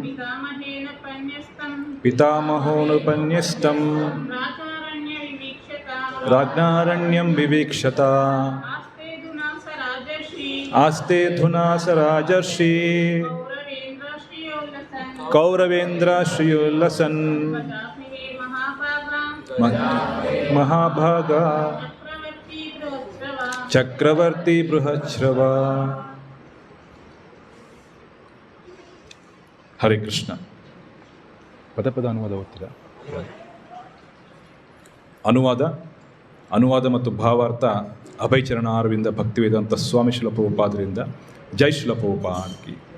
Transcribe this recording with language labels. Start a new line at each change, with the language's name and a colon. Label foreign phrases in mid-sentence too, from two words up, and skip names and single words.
Sanskrit: ಪಿತಾಮಹೋನುಪನ್ಯಸ್ತಂ ರಾಜ್ಞಾರಣ್ಯಂ ವಿವೀಕ್ಷತ ಆಸ್ತೆ ಧುನಾ ಸ ರಾಜರ್ಷಿ ಕೌರವೇಂದ್ರ ಶ್ರಿಯೋಲ್ಲಸನ್ ಮಹಾಭಾಗ ಚಕ್ರವರ್ತಿ ಬೃಹಶ್ರವ.
Kannada: ಹರೇ ಕೃಷ್ಣ. ಪದ ಅನುವಾದ ಓದ್ತೀರಾ? ಅನುವಾದ ಮತ್ತು ಭಾವಾರ್ಥ ಅಭಯಚರಣ ಅರವಿಂದ ಭಕ್ತಿವೇದಾಂತ ಸ್ವಾಮಿ ಶಿಲ ಪ್ರಭುಪಾದರಿಂದ. ಜೈ ಶಿಲ ಪ್ರಭುಪಾದಕಿ.